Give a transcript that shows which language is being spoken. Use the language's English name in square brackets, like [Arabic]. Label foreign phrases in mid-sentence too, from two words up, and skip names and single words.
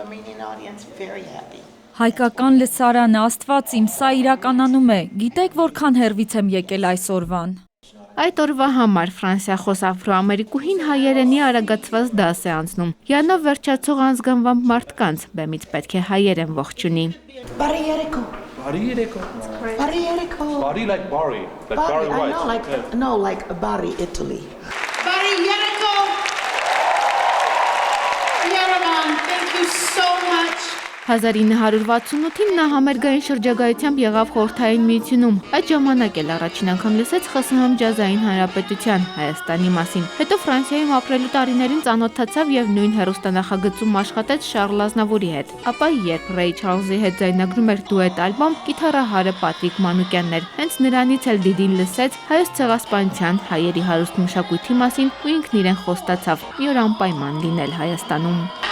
[Armenian] Հայկական լսարանը, Աստված իմ, սա իրականանում է։ Գիտեք որքան հեռվից եմ եկել այսօրվան։ Այդ օրվա համար ֆրանսիախոս աֆրոամերիկուհին հայերենի արագացված դաս է անցնում։ Յանով վերջացող անզգանվամբ մարդկանց բեմից պետք է հայերեն ողջունի։ [English] Bari like Bari. Like Bari White. No, like Bari, Italy. Bari Yeriko. Yerevan, thank you so much. [Armenian] 1968-ին նա համերգային շրջագայությամբ եղավ Խորհրդային Միությունում։ Այդ ժամանակ էլ առաջին անգամ լսեց ԽՍՀՄ ջազային հանրապետության Հայաստանի մասին։ Հետո Ֆրանսիայում ապրելու տարիներին ծանոթացավ եւ նույն հեռուստանախագծում աշխատեց Շառլ Ազնավուրի հետ։ Ապա երբ Ռեյ Չարլզի հետ ձայնագրում էր դուետ ալբոմ, կիթառահարը Պատրիկ Մանուկյանն էր։ Հենց նրանից էլ Դիդին լսեց հայոց ցեղասպանության, հայերի հարուստ մշակույթի մասին ու ինքն իրեն խոստացավ մի օր անպայման լինել Հայաստանում։